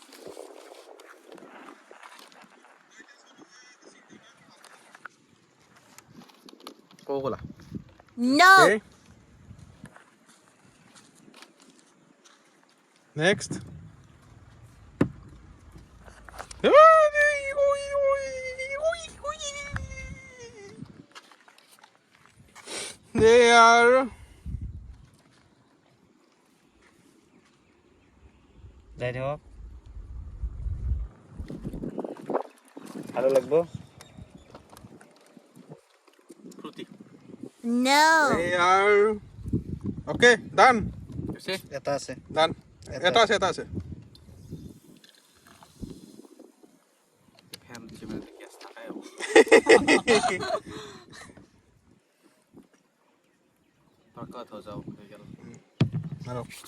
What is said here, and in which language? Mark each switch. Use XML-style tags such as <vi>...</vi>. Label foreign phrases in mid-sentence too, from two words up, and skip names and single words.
<as>কোকোলা</as> <en>No. Okay. Next. They are</en> <as>যাই দিয়ক ভালো লাগবো ফ্ৰুটি</as> <en>No. they are okay done</en> <as>হৈছে এটা আছে done এটা আছে ফেন দিছে মানে গেছ থাকাই হ'ব পাকাত হৈ যাওক হৈ গ'ল আৰু</as>